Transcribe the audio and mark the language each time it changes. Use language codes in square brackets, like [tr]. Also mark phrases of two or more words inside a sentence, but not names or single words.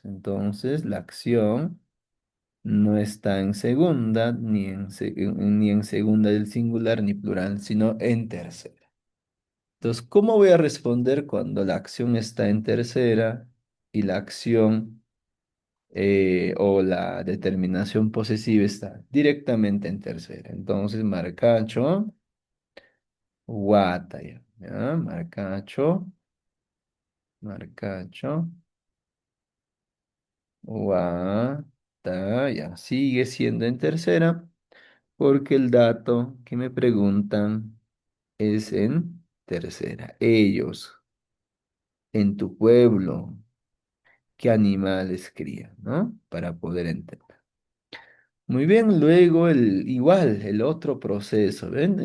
[es] Entonces, la acción no está en segunda, ni en segunda del singular, ni plural, sino en tercera. Entonces, ¿cómo voy a responder cuando la acción está en tercera y la acción o la determinación posesiva está directamente en tercera? Entonces, [qu] marcacho, guataya, ¿ya? Marcacho, marcacho, guataya. [es] Sigue siendo en tercera porque el dato que me preguntan es en tercera. Ellos, en tu pueblo, ¿qué animales crían, no? Para poder entender. Muy bien, luego el otro proceso, ¿ven?